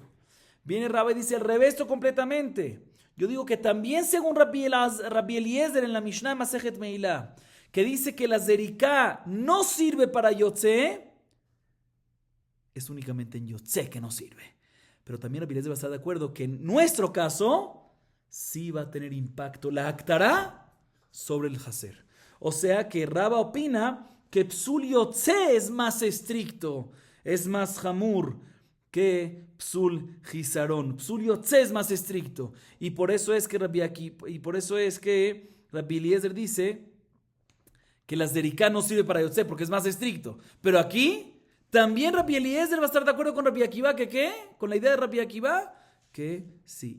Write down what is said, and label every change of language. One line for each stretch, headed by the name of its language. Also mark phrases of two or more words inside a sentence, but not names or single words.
Spanish: Viene Rabbi y dice al revés completamente. Yo digo que también según Rabbi Eliezer en la Mishnah Masejet Meilá, que dice que la zerika no sirve para yotze, es únicamente en yotze que no sirve. Pero también Rabbi Eliezer va a estar de acuerdo que en nuestro caso sí va a tener impacto la aktará sobre el haser. O sea que Raba opina que
Hebrew: פסול יוצא
Spanish: es más estricto, es más hamur que
Hebrew: פסול גיזרון. פסול יוצא
Spanish: es más estricto. Y por eso es que Rabbi Eliezer dice que la zerika no sirve para yotze porque es más estricto. Pero aquí también Rabbi Eliezer va a estar de acuerdo con Rabbi Akiva que ¿qué? Con la idea de Rabbi Akiva que sí.